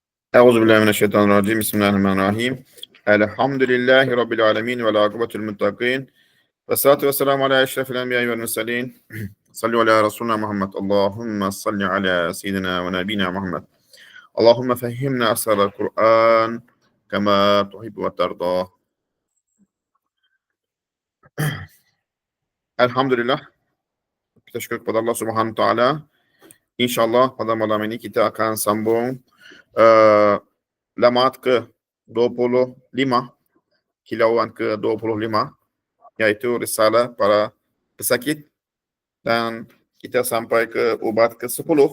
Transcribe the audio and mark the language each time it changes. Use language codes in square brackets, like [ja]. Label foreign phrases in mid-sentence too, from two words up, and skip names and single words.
[ar] أعوذ بالله من الشيطان الرجيم. بسم الله الرحمن الرحيم. الحمد لله رب العالمين والعاقبة للمتقين. والصلاة والسلام على أشرف الأنبياء والمرسلين. صلوا على رسولنا محمد. اللهم صل على سيدنا ونبينا محمد. اللهم فهمنا أسرار القرآن كما تحب وترضاه. Alhamdulillah. [ms] Kita syukur kepada Allah [ar] سبحانه وتعالى. [ms] InsyaAllah pada malam ini kita akan sambung lamat ke-25, kilauan ke-25, yaitu risalah para pesakit, dan kita sampai ke ubat ke-10.